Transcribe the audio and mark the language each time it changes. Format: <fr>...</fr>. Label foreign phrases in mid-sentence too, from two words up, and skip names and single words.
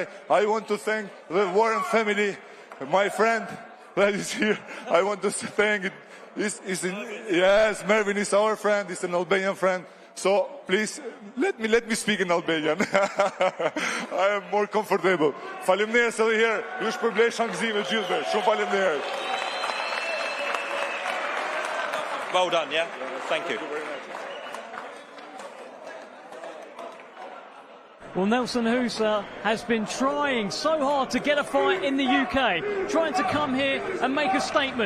<en>I want to thank the Warren family, my friend that is here. I want to thank yes, Mervin is our friend, he's an Albanian friend. So please let me speak in Albanian. I am more comfortable.</en> <sq>Faleminderit se edhe herë. Ju shpërblej shangëzime gjithëve. Shumë faleminderit.</sq> <en>Well done, yeah? Thank you. Well, Nelson Hysa has been trying so hard to get a fight in the UK, trying to come here and make a statement.</en>